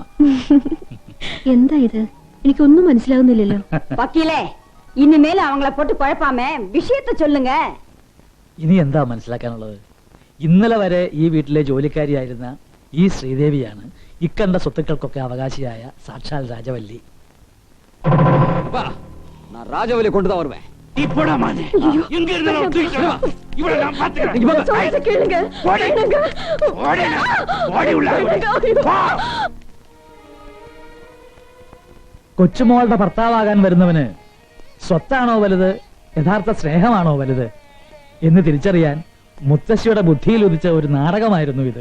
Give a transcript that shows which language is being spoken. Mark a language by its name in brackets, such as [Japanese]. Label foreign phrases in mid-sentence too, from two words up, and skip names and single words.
[Malayalam] എന്താ ഇത്? എനിക്കൊന്നും മനസ്സിലാവുന്നില്ലല്ലോ. [Tamil] வக்கீலே, இனிமேல் அவங்களை போட்டு குழப்பாமே விஷயத்தை சொல்லுங்க. [Malayalam] ഇനി എന്താ മനസ്സിലാക്കാനുള്ളത്? ഇന്നലെ വരെ ഈ വീട്ടിലെ ജോലിക്കാരിയായിരുന്ന ഈ ശ്രീദേവിയാണ് ഇക്കണ്ട സ്വത്തുക്കൾക്കൊക്കെ അവകാശിയായ സാക്ഷാൽ രാജവല്ലി. [Tamil] நான் ராஜவலி கொண்டு தான் வருவேன். [Malayalam] കൊച്ചുമോളുടെ ഭർത്താവാകാൻ വരുന്നവന് സ്വത്താണോ വലുത്, യഥാർത്ഥ സ്നേഹമാണോ വലുത് എന്ന് തിരിച്ചറിയാൻ മുത്തശ്ശിയുടെ ബുദ്ധിയിൽ ഉദിച്ച ഒരു നാടകമായിരുന്നു ഇത്.